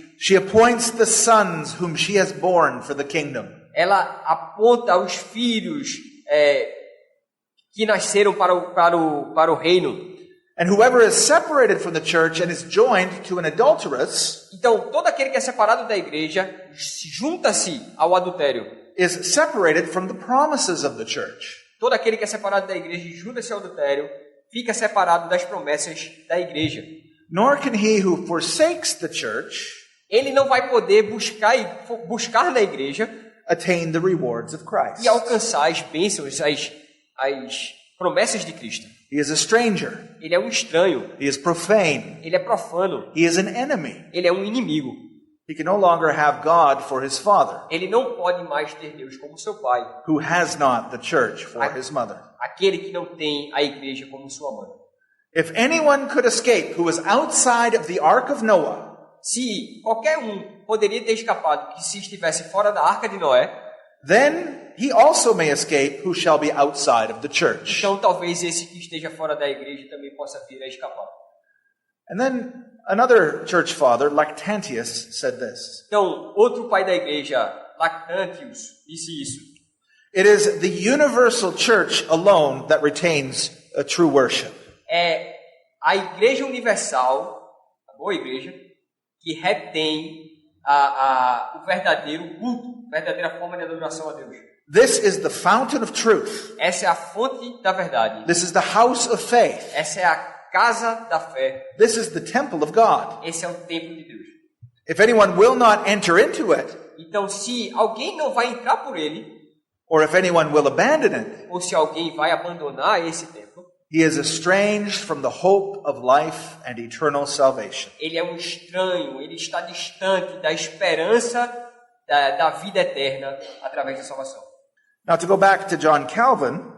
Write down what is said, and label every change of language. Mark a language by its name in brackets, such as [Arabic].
[English] She appoints the sons whom she has borne for the kingdom. [Portuguese] Ela aponta os filhos que nasceram para o reino. [English] And whoever is separated from the church and is joined to an adulteress [Portuguese] Então, todo aquele que é separado da igreja junta-se ao adultério. [English] is separated from the promises of the church. [Portuguese] Todo aquele que é separado da igreja e junta-se ao adultério fica separado das promessas da igreja. [English] Nor can he who forsakes the church [Portuguese] Ele não vai poder buscar na igreja [English] attain the rewards of Christ. [Portuguese] e alcançar as bênçãos, as promessas de Cristo. [English] He is a stranger. [Portuguese] Ele é um estranho. [English] He is profane. [Portuguese] Ele é profano. [English] He is an enemy. [Portuguese] Ele é um inimigo. [English] He can no longer have God for his father, [Portuguese] Ele não pode mais ter Deus como seu pai. [English] who has not the church for his mother. [Portuguese] Aquele que não tem a igreja como sua mãe. [English] If anyone could escape who was outside of the ark of Noah, [Portuguese] Se qualquer um poderia ter escapado que se estivesse fora da arca de Noé, [English] then he also may escape who shall be outside of the church. [Portuguese] então talvez esse que esteja fora da igreja também possa vir a escapar. [English] And then another church father, Lactantius, said this. [Portuguese] Então, outro pai da igreja, Lactantius disse isso. [English] It is the universal church alone that retains a true worship. [Portuguese] É a Igreja Universal, a boa igreja, que retém o verdadeiro culto, a verdadeira forma de adoração a Deus. [English] This is the fountain of truth. [Portuguese] Essa é a fonte da verdade. [English] This is the house of faith. [Portuguese] Essa é a casa da fé. [English] This is the temple of God. [Portuguese] Esse é o templo de Deus. [English] If anyone will not enter into it, [Portuguese] Então, se alguém não vai entrar por ele, [English] or if anyone will abandon it, [Portuguese] ou se alguém vai abandonar esse templo, [English] he is estranged from the hope of life and eternal salvation. [Portuguese] ele é um estranho, ele está distante da esperança da vida eterna através da salvação. [English] Now, to go back to John Calvin,